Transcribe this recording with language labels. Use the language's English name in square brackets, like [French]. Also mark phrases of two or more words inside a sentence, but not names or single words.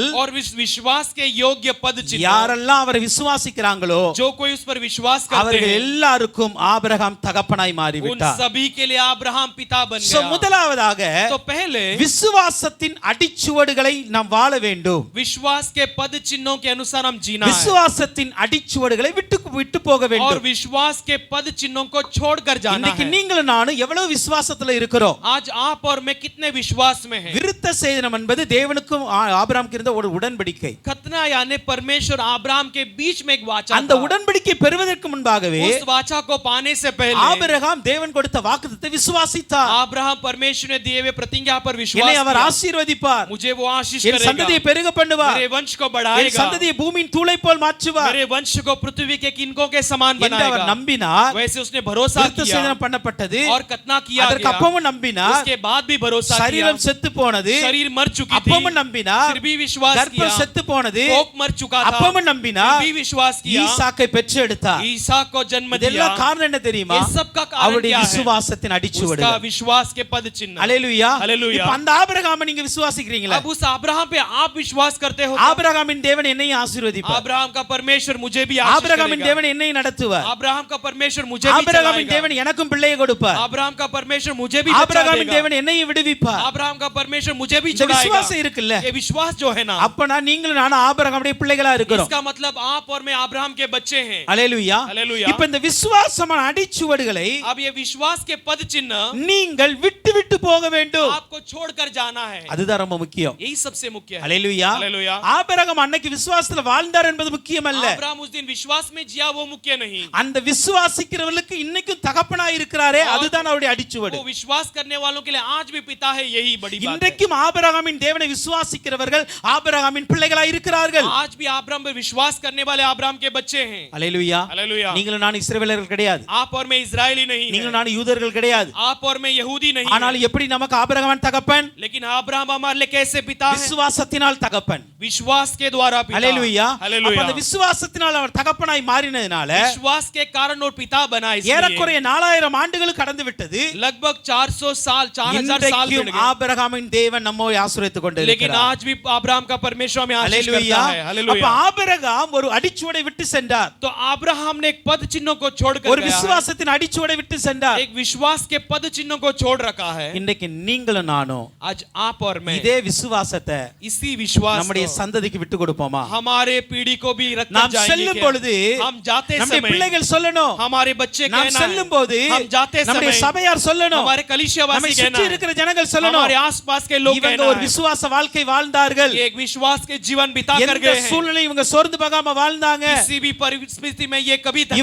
[Hindi] और विश्वास के योग्य पद चिन्ह [Tamil] யாரெல்லாம் அவரை விசுவாசிக்கிறாங்களோ [Hindi] जो कोई उस पर विश्वास करते [Tamil] அவர்கள் [Hindi] हैं, [Tamil] எல்லாருக்கும் ஆபிரகாம் தகப்பனாய் [Hindi] उन [Tamil] மாறிவிட்டார். [Hindi] सभी के लिए अब्राहम पिता बन So, गया. [Tamil] முதலாவதாக [Hindi] तो पहले [Tamil] விசுவாசத்தின் அடிச்சுவடுகளை நாம் வாழ வேண்டும். [Hindi] विश्वास के पद चिन्हों के अनुसार हम जीना है. [Tamil] விசுவாசத்தின் அடிச்சுவடுகளை விட்டு போக [Hindi] और [Tamil] வேண்டும். [Hindi] विश्वास के पद चिन्हों को छोड़कर जाना [Tamil] இன்னைக்கு [Hindi] है. [Tamil] நீங்களும் நானும் எவ்வளவு விசுவாசத்துல இருக்கிறோம்? [Hindi] आज आप और मैं कितने विश्वास में हैं? [Tamil] விருத்த சேதனம் என்பது தேவனுக்கும் ஆபிரகாமுக்கும் இருந்த ஒரு உடன்படிக்கை. [Hindi] खतना यानी परमेश्वर अब्राहम के बीच में एक वाचा [Tamil] அந்த [Hindi] था. [Tamil] உடன்படிக்கை பெறுவதற்கு முன்பாகவே [Hindi] उस वाचा को पाने से पहले [Tamil] ஆபிரகாம் தேவன் கொடுத்த வாக்குத்தத்தத்தை விசுவாசித்தார். [Hindi] अब्राहम परमेश्वर ने दिए हुए प्रतिज्ञा पर विश्वास [Tamil] என்னை அவர் [Hindi] किया. [Tamil] ஆசீர்வதிப்பார், [Hindi] मुझे वो आशीष [Tamil] என் [Hindi] करेगा, [Tamil] சந்ததியை பெருக பண்ணுவார், [Hindi] मेरे वंश को [Tamil] என் [Hindi] बढ़ाएगा, [Tamil] சந்ததியை பூமியின் தூளை போல் மாற்றுவார் [Hindi] मेरे वंश को पृथ्वी के किनकों के समान [Tamil] என்று அவர் [Hindi] बनाएगा. [Tamil] நம்பினார். [Hindi] वैसे उसने भरोसा [Tamil] விருத்த [Hindi] किया [Tamil] சேதனம் பண்ணப்பட்டது. [Hindi] और खतना किया [Tamil] அதற்கு [Hindi] गया. [Tamil] அப்பமும் நம்பினார். [Hindi] उसके बाद भी भरोसा किया. [Tamil] சரீரம் செத்து போனது. [Hindi] शरीर मर चुकी थी, [Tamil] அப்பமும் நம்பினார். [Hindi] फिर भी विश्वास किया. [Tamil] கர்ப்பம் செத்து போனது. [Hindi] कोख मर चुका था, [Tamil] அப்பமும் நம்பினார். [Hindi] फिर भी विश्वास किया. [Tamil] ஈசாக்கை பெற்று எடுத்தார். [Hindi] ईसा को जन्म दिया. [Tamil] இதெல்லாம் காரணம் என்ன தெரியுமா? [Hindi] ये सब का कारण [Tamil] அவருடைய [Hindi] क्या है? [Tamil] விசுவாசத்தின் [Hindi] उसका [Tamil] அடிச்சுவடுகள். [Hindi] विश्वास के पद चिन्ह. [Tamil] அல்லேலூயா. [Hindi] हालेलुया. [Tamil] இப்ப அந்த ஆபிரகாமை நீங்க விசுவாசிக்கிறீங்களா? [Hindi] अब उस अब्राहम पे आप विश्वास करते हो? [Tamil] ஆபிரகாமின் தேவன் என்னையும் ஆசீர்வதிப்பார். [Hindi] अब्राहम का परमेश्वर मुझे भी आशीष [Tamil] ஆபிரகாமின் [Hindi] करेगा. [Tamil] தேவன் என்னை நடத்துவார். [Hindi] अब्राहम का परमेश्वर मुझे भी [Tamil] ஆபிரகாமின் [Hindi] चलाएगा. [Tamil] தேவன் எனக்கும் பிள்ளையை கொடுப்பார். [Hindi] अब्राहम का परमेश्वर मुझे भी बचा [Tamil] ஆபிரகாமின் [Hindi] देगा. [Tamil] தேவன் என்னையும் விடுவிப்பார். [Hindi] अब्राहम का परमेश्वर मुझे भी [Tamil] இந்த [Hindi] छुड़ाएगा. [Tamil] விசுவாசம் இருக்குல்ல, [Hindi] ये विश्वास जो है ना, [Tamil] அப்ப நான் நீங்களும் நானும் ஆபிரகாமுடைய பிள்ளைகளா இருக்கிறோம். [Hindi] इसका मतलब आप और मैं अब्राहम के बच्चे हैं. [Tamil] அல்லேலூயா. [Hindi] हालेलुया. [Tamil] இப்ப இந்த விசுவாசமான அடிச்சுவடுகளை [Hindi] अब ये विश्वास के पद चिन्ह [Tamil] நீங்கள் விட்டு விட்டு போக வேண்டும். [Hindi] आपको छोड़कर जाना है। [Tamil] அதுதான் ரொம்ப முக்கியம். [Hindi] यही सबसे मुख्य है। [Tamil] அல்லேலூயா. [Hindi] हालेलुया। [Tamil] ஆபிரகாம் அன்னைக்கு விசுவாசத்துல வாழ்ந்தார் என்பது முக்கியம் அல்ல. [Hindi] अब्राहम उस दिन विश्वास में जिया वो मुख्य नहीं। [Tamil] அந்த விசுவாசிக்கிறவர்களுக்கு இன்னைக்கும் தகப்பனாய் இருக்கிறாரே அதுதான் அவருடைய அடிச்சுவடு. [Hindi] वो विश्वास करने वालों के लिए आज भी पिता है, यही बड़ी बात है। [Tamil] இன்றைக்கும் ஆபிரகாமின் தேவனை விசுவாசிக்கிறவர்கள் ஆபிரகாமின் பிள்ளைகளாய் இருக்கிறார்கள். [Hindi] आज भी अब्राहम पर विश्वास करने वाले अब्राहम के बच्चे हैं। [Tamil] அல்லேலூயா. [Hindi] हालेलुया। [Tamil] நீங்களும் நான் இஸ்ரவேலர்கள் கிடையாது. [Hindi] आप और मैं इजरायली नहीं है। [Tamil] நீங்களும் நான் யூதர்கள் கிடையாது. [Hindi] आप और मैं यहूदी नहीं [Tamil] ஆனால் [Hindi] है। [Tamil] எப்படி நமக்கு ஆபிரகாமின் தகப்பன்? [Hindi] लेकिन अब्राहम हमारे लिए कैसे पिता है? [Tamil] விசுவாசத்தினால் தகப்பன். [Hindi] विश्वास के द्वारा पिता। [Tamil] அல்லேலூயா. அப்ப [Hindi] हालेलुया। [Tamil] அந்த விசுவாசத்தினால் அவர் தகப்பனாய் மாறினதுனால [Hindi] विश्वास के कारण और पिता बना। इसलिए [Tamil] ஏறக்குறைய 4000 ஆண்டுகள் கடந்து விட்டது. [Hindi] लगभग 400 साल 4000 साल बीत [Tamil] இன்றைக்கும் [Hindi] गए। [Tamil] ஆபிரகாமின் தேவன் நம்மை ஆசீர்வதித்துக் [Hindi] लेकिन [Tamil] கொண்டிருக்கிறார். [Hindi] आज भी अब्राहम का परमेश्वर हमें आशीष [Tamil] அல்லேலூயா. [Hindi] करता है। [Tamil] அப்ப [Hindi] हालेलुया। [Tamil] ஆபிரகாம் ஒரு அடிச்சுவடை விட்டு சென்றார். [Hindi] तो अब्राहम ने एक पद चिन्हों को छोड़कर [Tamil] ஒரு [Hindi] गया है। [Tamil] விசுவாசத்தின் அடிச்சுவடை விட்டு சென்றார். [Hindi] एक विश्वास के पद चिन्हों को छोड़ रखा है। [Tamil] இன்றைக்கு நீங்களும் நானும் [Hindi] आज आप और मैं [Tamil] இதே விசுவாசத்தை [Hindi] इसी विश्वास [Tamil] நம்முடைய [Hindi] को [Tamil] சந்ததிக்கு விட்டு கொடுப்போமா? [Hindi] हमारे पीढ़ी को भी रख [Tamil] நாம் [Hindi] जाएंगे [Tamil] செல்லும் [Hindi] क्या? [Tamil] பொழுது [Hindi] हम जाते [Tamil] நம்முடைய [Hindi] समय [Tamil] பிள்ளைகள் சொல்லணும். [Hindi] हमारे बच्चे [Tamil] நாம் [Hindi] कहना [Tamil] செல்லும் [Hindi] है। [Tamil] போது [Hindi] हम जाते [Tamil] நம்முடைய [Hindi] समय [Tamil] சபையார் சொல்லணும். [Hindi] हमारे [Tamil] நம்மை [Hindi] कलीसियावासी कहना [Tamil] சுற்றி [Hindi] है। [Tamil] இருக்கிற ஜனங்கள் சொல்லணும். [Hindi] हमारे आसपास के लोग [Tamil] இவங்க [Hindi] कहना [Tamil] ஒரு [Hindi] है [Tamil] விசுவாச வாழ்க்கை வாழ்ந்தார்கள். [Hindi] कि एक विश्वास के जीवन बिता कर [Tamil] எந்த [Hindi] गए हैं। [Tamil] சூழ்நிலை இவங்க சோர்ந்து போகாம வாழ்ந்தாங்க. [Hindi] किसी भी परिस्थिति में ये कभी थके